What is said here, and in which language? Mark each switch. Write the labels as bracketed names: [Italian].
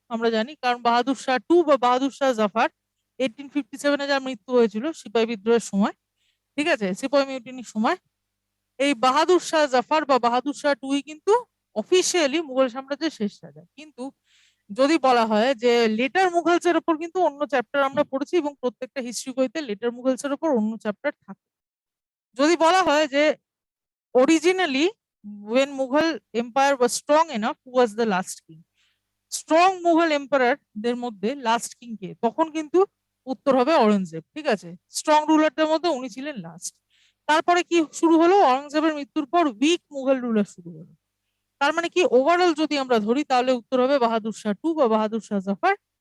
[Bangla] আমরা জানি, কারণ বাহাদুর শাহ 2 বা বাহাদুর শাহ জাফর 1857-এ যার মৃত্যু হয়েছিল সিপাহী বিদ্রোহের সময়, ঠিক আছে, সিপাহী মিউটিনির সময়, এই বাহাদুর শাহ জাফর বা বাহাদুর শাহ 2 কিন্তু অফিসিয়ালি মুঘল সাম্রাজ্যের শেষ রাজা। কিন্তু যদি বলা হয় যে লেটার মুঘলস এর উপর কিন্তু অন্য চ্যাপ্টার আমরা পড়েছি, এবং প্রত্যেকটা হিস্ট্রি বইতে লেটার মুঘলস এর উপর অন্য চ্যাপ্টার থাকে। যদি বলা হয় যে originally [English] when Mughal empire was strong enough, who was the last king? [Bangla] Strong Mughal empire দের মধ্যে লাস্ট কিং কে? তখন কিন্তু উত্তর হবে অরঙ্গজেব। ঠিক আছে, স্ট্রং রুলারদের মধ্যে উনি ছিলেন লাস্ট। তারপরে কি শুরু হলো? অরঙ্গজেবের মৃত্যুর পর উইক মুঘল রুলার শুরু হলো। তার মানে কি, ওভারঅল যদি আমরা ধরি তাহলে উত্তর হবে বাহাদুর শাহ 2 বা বাহাদুর শাহ জাফর।